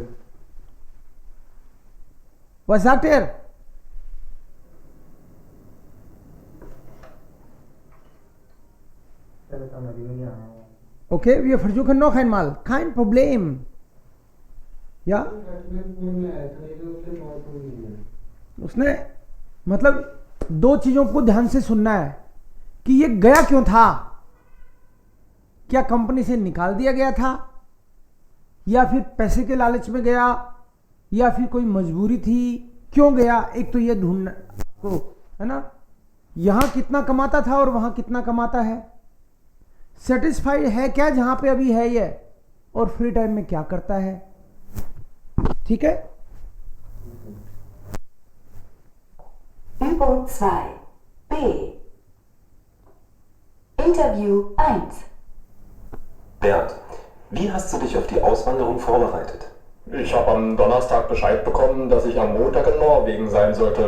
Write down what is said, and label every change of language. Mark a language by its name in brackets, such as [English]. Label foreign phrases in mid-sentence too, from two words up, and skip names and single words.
[German] Was sagt er? Okay, wir versuchen noch einmal. Kein Problem. Ja? [Hindi] उसने मतलब दो चीजों को ध्यान से सुनना है कि ये गया क्यों था, क्या कंपनी से निकाल दिया गया था या फिर पैसे के लालच में गया या फिर कोई मजबूरी थी, क्यों गया, एक तो ये ढूंढना आपको है ना, यहां कितना कमाता था और वहां कितना कमाता है, सेटिस्फाइड है क्या जहां पे अभी है ये, और [English] free time [Hindi] में क्या करता है। ठीक है। [German] Übung 2 B Interview 1 Bernd, wie hast du dich auf die Auswanderung vorbereitet? Ich habe am Donnerstag Bescheid bekommen, dass ich am Montag in Norwegen sein sollte.